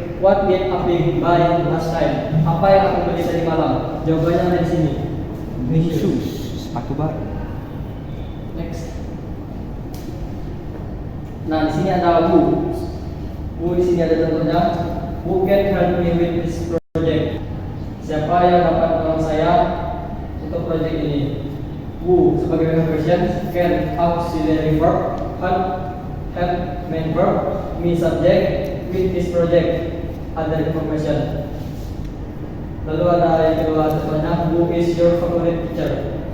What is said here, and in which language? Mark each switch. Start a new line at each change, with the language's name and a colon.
English: What did Aping buy last time?
Indonesian: Apa yang aku beli tadi malam? Jawabannya ada di sini. Shoes, sepatu baru.
English: Next.
Indonesian: Nah, di sini ada who. Who di sini ada contohnya.
English: Who can help me with this project?
Indonesian: Siapa yang dapat menolong saya untuk proyek ini?
English: Who sebagai question, can auxiliary verb, help main verb, me subject, with this project, other information.
Indonesian: Lalu ada yang kedua contohnya,
English: who is your favorite teacher?